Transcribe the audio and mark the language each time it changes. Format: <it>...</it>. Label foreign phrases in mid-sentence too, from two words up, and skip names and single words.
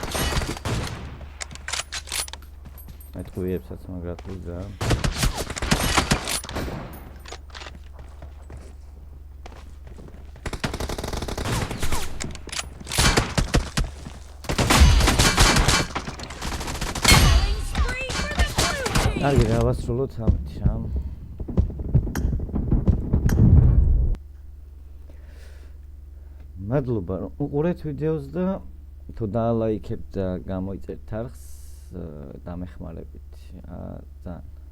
<ka>მე თქვიებსაც მაგრად ვიზა</ka> <en>Killing spree for the blue team.</en> <ka>კარგი, დავასრულოთ ამით რა. მადლობა რომ უყურეთ ვიდეოს და თუ დაალაიქებთ და გამოიწერთ არხს დამეხმარებით ძალიან.</ka>